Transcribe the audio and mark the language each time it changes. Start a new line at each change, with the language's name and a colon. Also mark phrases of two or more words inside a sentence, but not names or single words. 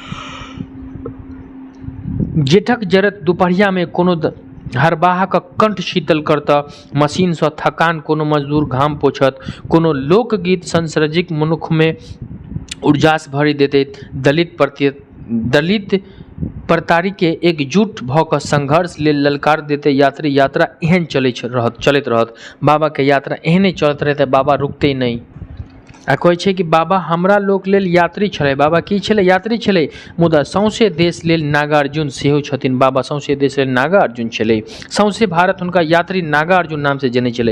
Maithili: जेठक जरत दोपहरिया में कोनो हरबाहा का कंठ शीतल करता, मशीन से थकान कोनो मजदूर घाम पोछत, कोनो लोकगीत संसर्जिक मनुख में ऊर्जास भरी देते। दलित प्रतारी के एकजुट भ क संघर्ष ले ललकार देते। यात्रा एहन चलत रहत। बाबा के यात्रा एहने चलत रहते, बाबा रुकते नहीं। आ कहै छै कि बाबा हमरा लोक लेल यात्री छले। बाबा की छले? यात्री छले। मुदा सौंसे देश लेल नागार्जुन सेहो छथिन। बाबा सौंसे देश लेल नागार्जुन छले। सौंसे भारत हुनका यात्री नागार्जुन नाम से जाने छले।